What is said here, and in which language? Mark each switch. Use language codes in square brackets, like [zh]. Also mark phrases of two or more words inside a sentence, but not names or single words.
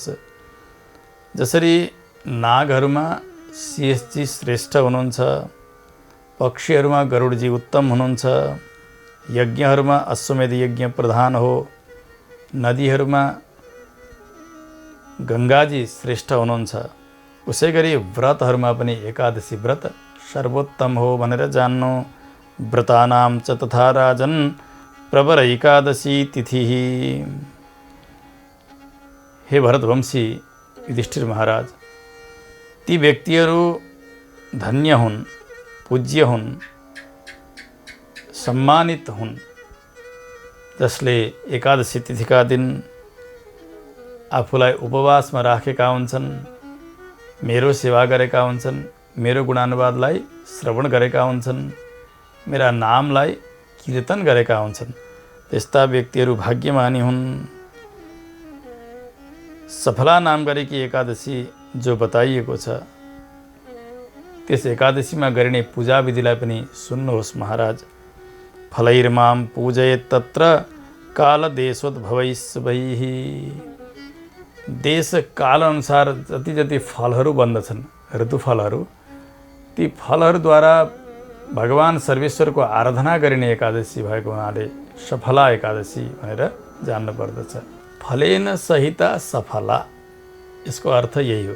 [ne] जसरी नागहरूमा शेषजी श्रेष्ठ हुनुहुन्छ, पक्षीहरूमा गरुडजी उत्तम हुनुहुन्छ, यज्ञहरूमा अश्वमेध यज्ञ प्रधान हो, नदीहरूमा गङ्गाजी श्रेष्ठ हुनुहुन्छ, उसै गरी व्रतहरूमा पनि एकादशी व्रत सर्वोत्तम हो भनेर जान्नु। [sa] व्रतानां च तथा राजन प्रवर एकादशी तिथि। [ne] हे भरतवंशी युधिष्ठिर महाराज, ती व्यक्तिहरू धन्य हुन्, पूज्य हुन्, सम्मानित हुन्, जसले एकादशी तिथिका दिन आफूलाई उपवासमा राखेका हुन्छन्, मेरो सेवा गरेका हुन्छन्, मेरो गुणानुवादलाई श्रवण गरेका हुन्छन्, मेरा नामलाई कीर्तन गरेका हुन्छन्, त्यस्ता व्यक्तिहरू भाग्यमानी हुन्। सफला नाम गरेकी एकादशी जो बताइएको छ, त्यस एकादशीमा गरिने पूजा विधिलाई पनि सुन्नुहोस् महाराज। [sa] फलैर्मां पूजयेत् तत्र कालदेशोद्भवैः। [ne] देश काल अनुसार जति जति फलहरू बन्दछन्, ऋतुफलहरू, ती फलहरूद्वारा भगवान सर्वेश्वरको आराधना गरिने एकादशी भएको हुनाले सफला एकादशी भनेर जान्नु पर्दछ। [sa] फलेन सहिता सफला, [ne] यसको अर्थ यही हो।